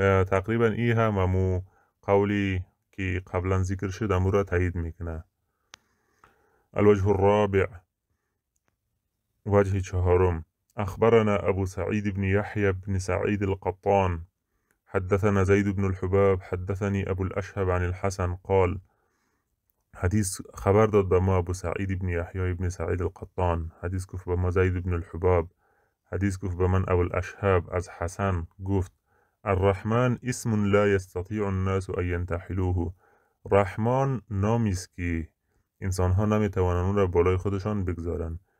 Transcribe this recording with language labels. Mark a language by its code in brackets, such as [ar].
[fa] تقریبا این همو قولی که قبلا ذکر شد امو را تایید میکنه. [ar] الوجه الرابع، [fa] وجه چهارم، [ar] أخبرنا أبو سعيد بن يحيى بن سعيد القطان حدثنا زيد بن الحباب حدثني أبو الأشهب عن الحسن قال [fa] حدیث خبر داد به ما ابو سعید ابن یحیی ابن سعید القطان. حدیث گفت به ما زید ابن الحباب. حدیث گفت به من ابو الاشهاب از حسن گفت [ar] الرحمن اسم لا يستطيع الناس ان ينتحلوه. [fa] رحمان نامی است که انسان ها نمیتوانند اون را بالای خودشان بگذارن.